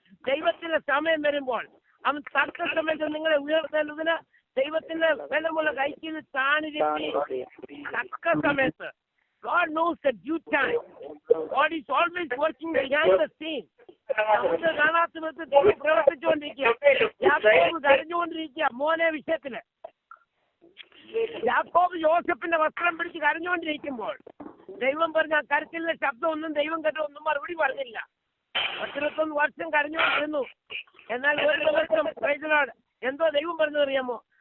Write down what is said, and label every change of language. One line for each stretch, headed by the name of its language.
Malayalam: ദൈവത്തിന്റെ സമയം വരുമ്പോൾ അവൻ തക്ക സമയത്ത് നിങ്ങളെ ഉയർത്തേണ്ടതിന് ദൈവത്തിന്റെ ബലമുള്ള കൈക്കിൽ താണിരുത്തി തക്ക സമയത്ത്.
English: God knows the due time. God is always working behind the scene.
Malayalam: നമുക്ക് കാണാത്ത വിധത്തിൽ ദൈവം പ്രവർത്തിച്ചുകൊണ്ടിരിക്കുക. യാക്കോബ് കരഞ്ഞുകൊണ്ടിരിക്കുക മോനെ വിഷയത്തില്. യാക്കോബ് യോസഫിന്റെ വസ്ത്രം പിടിച്ച് കരഞ്ഞുകൊണ്ടിരിക്കുമ്പോൾ ദൈവം പറഞ്ഞ ആ കരച്ചിലിന്റെ ശബ്ദമൊന്നും ദൈവം കേട്ടൊന്നും മറുപടി പറഞ്ഞില്ല. 11 വർഷം കരഞ്ഞുകൊണ്ടിരുന്നു. എന്നാൽ ഒരു ദിവസം പ്രൈസിനോട് എന്തോ ദൈവം പറഞ്ഞതറിയാമോ?